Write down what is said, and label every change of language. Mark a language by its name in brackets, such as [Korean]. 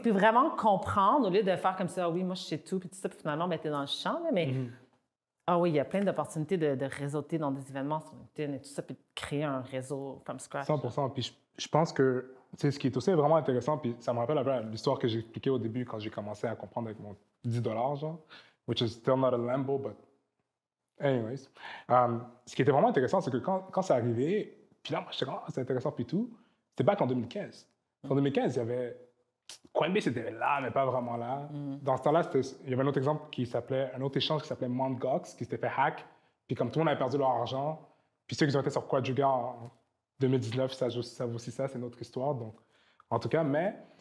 [French] Puis vraiment comprendre, au lieu de faire comme ça, oui, moi, je sais tout, puis tout ça, puis finalement, ben, t'es dans le champ, là, mais... oui, il y a plein d'opportunités de réseauter dans des événements sur LinkedIn et tout ça, puis de créer un réseau from scratch. 100%. Puis je pense que, tu sais, ce qui est aussi vraiment intéressant, puis ça me rappelle un peu l'histoire que j'ai expliquée au début quand j'ai commencé à comprendre avec mon $10, genre. [English] Which is still not a Lambo, but anyways. [French] Ce qui était vraiment intéressant, c'est que quand c'est arrivé, puis là, moi, j'étais comme, c'est intéressant, puis tout, c'était back en 2015. En 2015, il y avait... Coinbase était là, mais pas vraiment là. Dans ce temps-là, il y avait un autre exemple un autre échange qui s'appelait Mt. Gox, qui s'était fait hack, puis comme tout le monde avait perdu leur argent, puis ceux qui ont été sur Quadriga en 2019, ça vaut aussi ça, c'est notre histoire, donc... En tout cas, mais...